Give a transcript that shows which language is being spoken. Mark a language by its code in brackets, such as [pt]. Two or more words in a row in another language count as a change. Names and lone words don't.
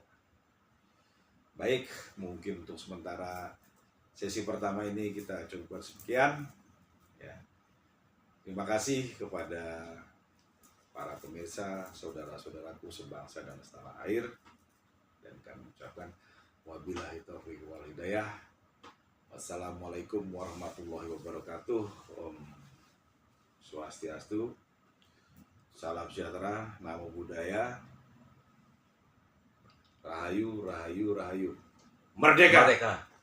[id] Baik, mungkin untuk sementara sesi pertama ini kita cukupkan sekian, ya. Terima kasih kepada para pemirsa, saudara-saudaraku sebangsa dan setanah air, dan kami ucapkan [ar] وبالله التوفيق والهداية. والسلام عليكم ورحمة الله وبركاته. [ban] Om Swastiastu, [id] salam sejahtera, [pi] namo buddhaya, [id] rahayu, rahayu, rahayu, merdeka. Merdeka.